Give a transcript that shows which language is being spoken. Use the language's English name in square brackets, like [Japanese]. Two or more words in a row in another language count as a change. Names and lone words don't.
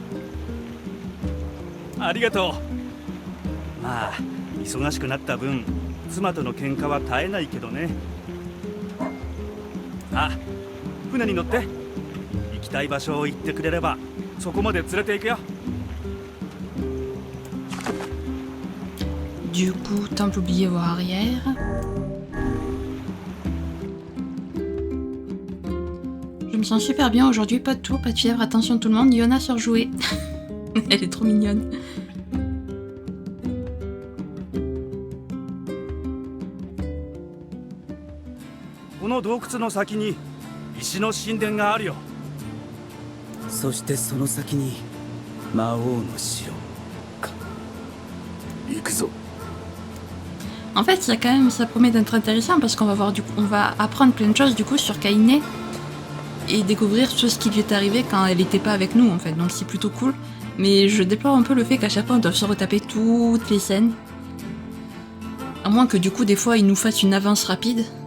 [Japanese] ありがとう。まあ忙しくなった分妻との喧嘩は絶えないけどね。あ、船に乗って。行きたい場所を言ってくれればそこまで連れて行くよ。 [French] Du coup, temple oublié voie arrière. Je me sens super bien aujourd'hui, pas de tour, pas de fièvre, attention tout le monde, Yona surjouée. Elle est trop mignonne. [Japanese] この洞窟の先に石の神殿があるよ。そしてその先に魔王の城か。行くぞ。 [French] En fait, ça, quand même, ça promet d'être intéressant parce qu'on va voir on va apprendre plein de choses du coup sur Kaine et découvrir tout ce qui lui est arrivé quand elle n'était pas avec nous en fait. Donc c'est plutôt cool. Mais je déplore un peu le fait qu'à chaque fois on doit se retaper toutes les scènes. À moins que du coup des fois ils nous fassent une avance rapide.